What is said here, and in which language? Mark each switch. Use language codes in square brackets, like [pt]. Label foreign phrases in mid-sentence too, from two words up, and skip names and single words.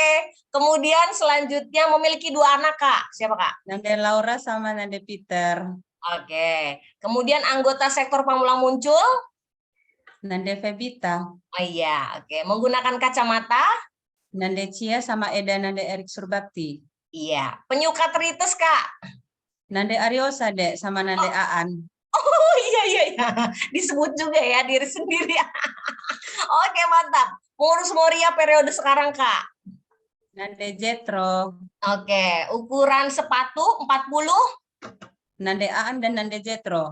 [id] Kemudian selanjutnya memiliki 2 anak, Kak. Siapa, Kak? Nande Laura sama Nande Peter. Oke. Kemudian anggota sektor Pamulang muncul? Nande Febita. Oh iya, oke. Menggunakan kacamata? Nande Cia sama Eda Nande Erik Surbakti. Iya. Penyuka terites, Kak? Nande Aryosa, Dek, sama Nande Aan. Oh iya. Disebut juga ya diri sendiri. Oke, mantap. Pengurus Moria periode sekarang, Kak? Nande Jetro. Oke. Ukuran sepatu 40? Nande Aan dan Nande Jetro.